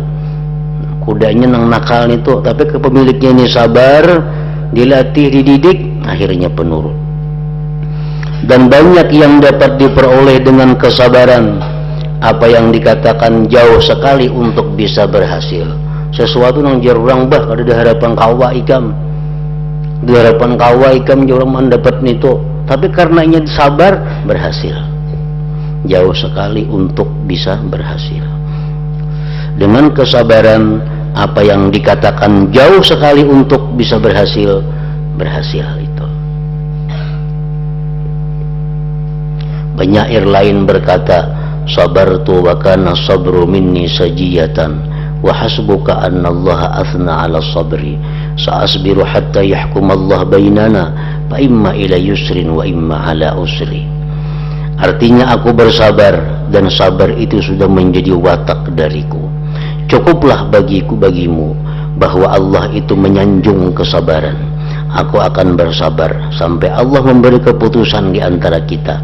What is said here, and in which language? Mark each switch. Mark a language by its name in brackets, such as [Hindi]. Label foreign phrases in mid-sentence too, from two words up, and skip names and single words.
[Indonesian] Kudanya nang nakal itu, tapi kepemiliknya ini sabar, dilatih, dididik, akhirnya penurut. Dan banyak yang dapat diperoleh dengan kesabaran. Apa yang dikatakan jauh sekali untuk bisa berhasil. [Banjar] Sesuatu yang jarang bah kada di harapan kawa ikam. Di harapan kawa ikam jarang mendapat itu. [Indonesian] Tapi karenanya sabar, berhasil. Jauh sekali untuk bisa berhasil. Dengan kesabaran, apa yang dikatakan jauh sekali untuk bisa berhasil, berhasil itu. Banyak air lain berkata, [Arabic] صبرت وكان صبر مني سجية وحسبك أن الله أثنى على صبري سأصبر حتى يحكم الله بيننا فإما إلى يسر وإما على عسر. [Indonesian] Artinya aku bersabar dan sabar itu sudah menjadi watak dariku. Cukuplah bagimu bahwa Allah itu menyanjung kesabaran. Aku akan bersabar sampai Allah memberi keputusan di antara kita.